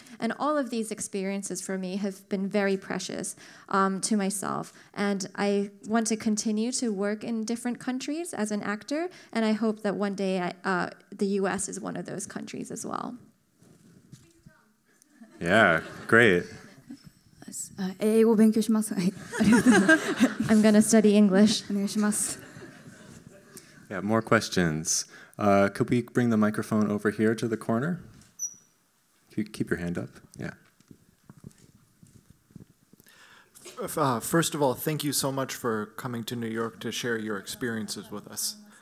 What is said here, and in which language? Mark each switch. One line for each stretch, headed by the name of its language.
English: And all of these experiences for me have been very precious to myself. And I want to continue to work in different countries as an actor, and I hope that one day the US is one of those countries as well. Yeah, great.
Japanese: 英語を勉強します。はい、ありがとうございます。
English: I'm gonna study English.
Japanese: お願いします。
English: Yeah, more questions. Could we bring the microphone over here to the corner? Keep your hand up. Yeah. First of all, thank you so much for coming to New York to share your experiences with us.